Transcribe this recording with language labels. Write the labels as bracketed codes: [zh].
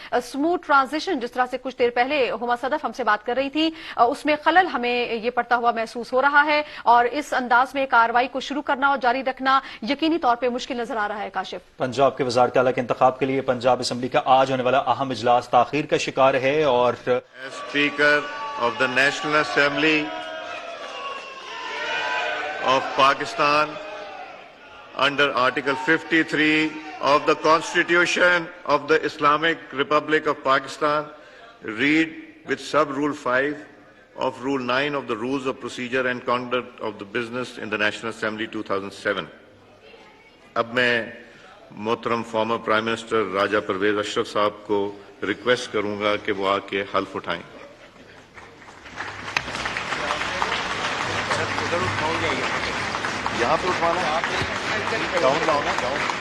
[ur] Smooth transition جس طرح سے کچھ دیر پہلے ہما صدف ہم سے بات کر رہی تھی, اس میں خلل ہمیں یہ پڑتا ہوا محسوس ہو رہا ہے اور اس انداز میں کارروائی کو شروع کرنا اور جاری رکھنا یقینی طور پہ مشکل نظر آ رہا ہے. کاشف, پنجاب کے وزارت اعلیٰ کے انتخاب کے لیے پنجاب اسمبلی کا آج ہونے والا اہم اجلاس تاخیر کا شکار ہے اور [en] Speaker of the National Assembly of Pakistan under Article 53 of the Constitution of the Islamic Republic of Pakistan read with sub-rule 5 of Rule 9 of the Rules of Procedure and Conduct of the Business in the National Assembly 2007. [ur] اب میں محترم [en] former prime minister [ur] راجہ پرویز اشرف صاحب کو request کروں گا کہ وہ آ کے حلف اٹھائیں. یہاں پہ اٹھوانا ہے, گاؤن لاؤ نا, گاؤن.